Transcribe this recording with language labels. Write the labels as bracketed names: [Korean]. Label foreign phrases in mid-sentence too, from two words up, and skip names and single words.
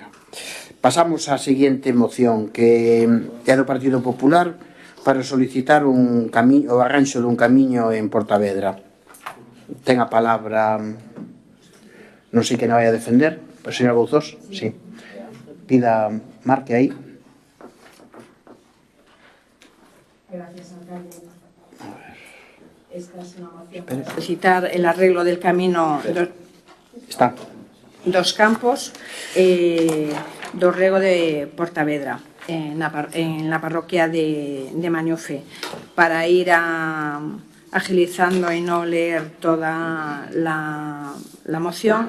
[Galician] Pasamos á seguinte moción, que é do Partido Popular, para solicitar o arranxo dun camiño en Portavedra. Ten a palabra, non sei quen a vai a defender, o señor Bouzós, sí. Pida, marque aí. [Spanish] Gracias, alcalde. Esta es una moción para solicitar el arreglo del camino [Galician] dos campos do rego [Spanish] de Portavedra en la parroquia de Mañufe, para ir agilizando y no leer toda la moción.